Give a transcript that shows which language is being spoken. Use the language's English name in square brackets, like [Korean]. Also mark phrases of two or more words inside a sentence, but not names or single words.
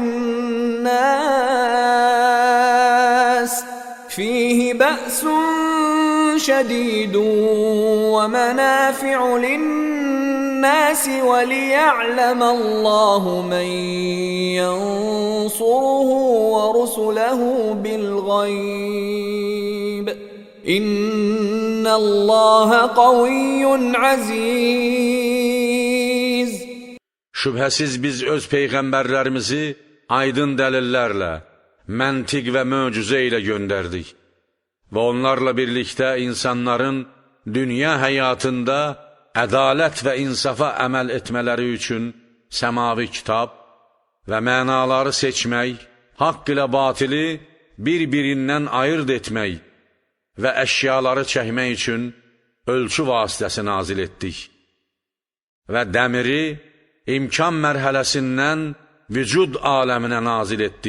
[Arabic] للناس وليعلم الله من ينصره ورسله بالغيب إن الله قوي عزيز. [Azerbaijani] Şübhəsiz biz öz peyğəmbərlərimizi aydın dəlillərlə, məntiq və möcüzə ilə göndərdik və onlarla birlikdə insanların dünya həyatında ədalət və insafa əməl etmələri üçün səmavi kitab və mənaları seçmək, haqq ilə batili bir-birindən ayırt etmək və əşyaları çəkmək üçün ölçü vasitəsi nazil etdik və dəmiri imkan mərhələsindən vücud aləminə nazil etdik.